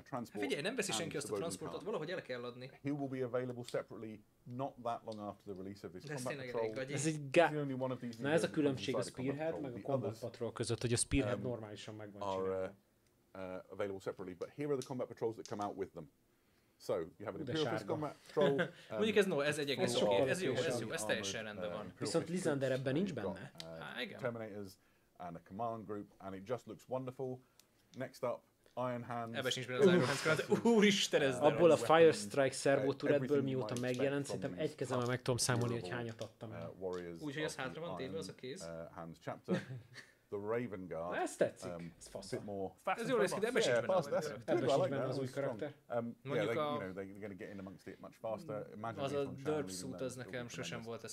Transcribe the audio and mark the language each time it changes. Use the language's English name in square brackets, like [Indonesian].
[Hungarian] Figyelj, nem veszi senki azt a transportot, valahogy el kell adni. [English] He will be available separately not that long after the release of this combat patrol. [Hungarian] Ez egy Na ez a különbség a Spearhead meg a Combat Patrol között, hogy a Spearhead normálisan meg van csinálva. [English] Available separately, but here are the combat patrols that come out with them. So, you have an Imperial Fist combat patrol. [Hungarian] Mondjuk ez egy egész oké, ez jó, ez teljesen rendben van. Viszont Lysander ebben nincs benne. [English] Terminators and a command group, and it just looks wonderful. Next up, Iron Hands. [Hungarian] Ebben sincs benne az Iron Hands, úristen ez abból a Fire Strike Servo turretből mióta megjelent, szerintem egy kezemmel meg tudom számolni, hogy hányat adtam el. Úgyhogy ez hátra van téve az a kéz. [English] Hands chapter. The Raven Guard. [Hungarian] Ez tetszik, ez fasz. Ez jól néz ki, de ebben sincs benne az új karakter. Mondjuk [English] they're going to get in amongst it much faster. [Hungarian] Az a derp suit az nekem sosem volt ez.